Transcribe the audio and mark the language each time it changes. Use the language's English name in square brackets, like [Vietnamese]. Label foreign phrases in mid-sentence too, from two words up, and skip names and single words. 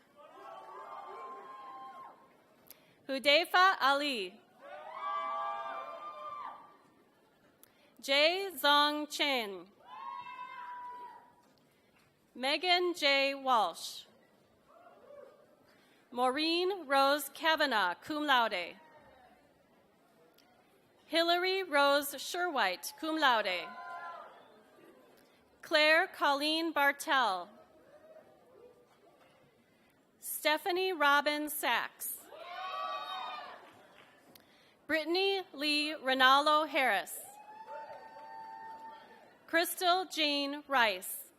[English] Hudayfa Ali. Jay Zong Chen. Megan J. Walsh. Maureen Rose Kavanaugh, [Latin] cum laude. [English] Hillary Rose Sherwhite, [Latin] cum laude. [English] Claire Colleen Bartell. Stephanie Robin Sachs. Brittany Lee Ronaldo Harris. Crystal Jean Rice.